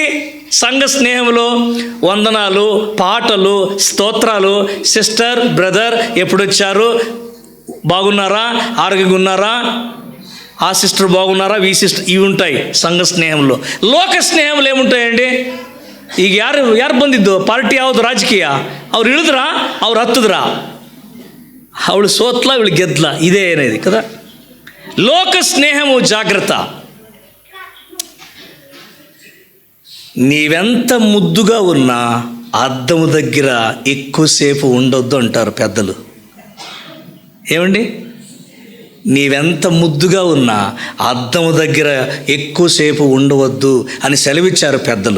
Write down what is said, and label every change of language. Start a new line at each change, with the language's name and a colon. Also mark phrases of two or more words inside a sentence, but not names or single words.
Telugu: సంఘ స్నేహంలో వందనాలు, పాటలు, స్తోత్రాలు,
English: sister, brother
Telugu: ఎప్పుడొచ్చారు, బాగున్నారా, ఆరోగ్యంగా ఉన్నారా, ఆ సిస్టర్ బాగున్నారా, ఈ సిస్టర్, ఇవి ఉంటాయి సంఘ స్నేహంలో. లోక స్నేహములు ఏముంటాయండి?
Kannada: ಈಗ ಯಾರು ಬಂದಿದ್ದು? ಪಾರ್ಟಿ ಯಾವುದು? ರಾಜಕೀಯ. ಅವ್ರು ಇಳಿದ್ರಾ, ಅವ್ರು ಹತ್ತಿದ್ರಾ, ಅವಳು ಸೋತ್ಲ, ಇವಳು ಗೆದ್ಲ, ಇದೇ ಏನಿದೆ కదా.
Telugu: లోక స్నేహము జాగ్రత్త. నీవెంత ముద్దుగా ఉన్నా అద్దము దగ్గర ఎక్కువసేపు ఉండొద్దు అంటారు పెద్దలు. ఏమండి? నీవెంత ముద్దుగా ఉన్నా అద్దము దగ్గర ఎక్కువసేపు ఉండవద్దు అని సెలవిచ్చారు పెద్దలు.